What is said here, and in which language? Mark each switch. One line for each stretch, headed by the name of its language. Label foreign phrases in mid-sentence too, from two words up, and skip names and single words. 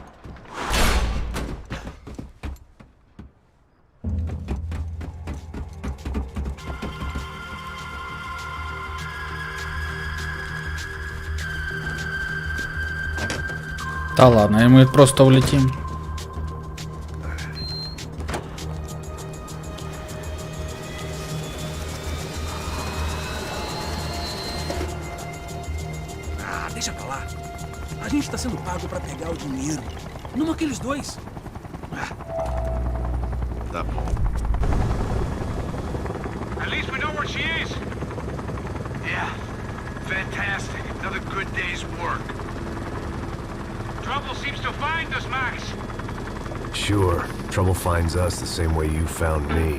Russian: Да ладно, и мы просто улетим.
Portuguese: Deixa pra lá. A gente tá sendo pago pra pegar o dinheiro. Não aqueles dois. Tá.
English: At least we know where she is. Yeah. Fantastic. Another good day's work. Trouble seems to find us, Max. Sure. Trouble finds us the same way you found me.